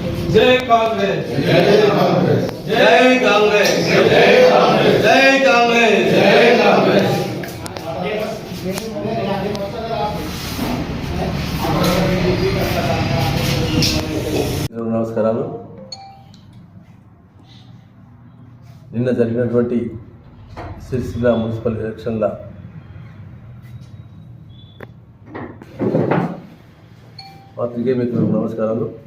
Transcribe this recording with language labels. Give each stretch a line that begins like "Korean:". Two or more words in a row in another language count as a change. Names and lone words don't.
Hindi: जय कांग्रेस जय कांग्रेस जय कांग्रेस जय कांग्रेस जय कांग्रेस जय कांग्रेस
Telugu: నమస్కారాలు. నిన్న జరిగినటువంటి సిరిసిల్ల మున్సిపల్ ఎలక్షన్ల పాత్రికేయ మిత్రులకు నమస్కారాలు.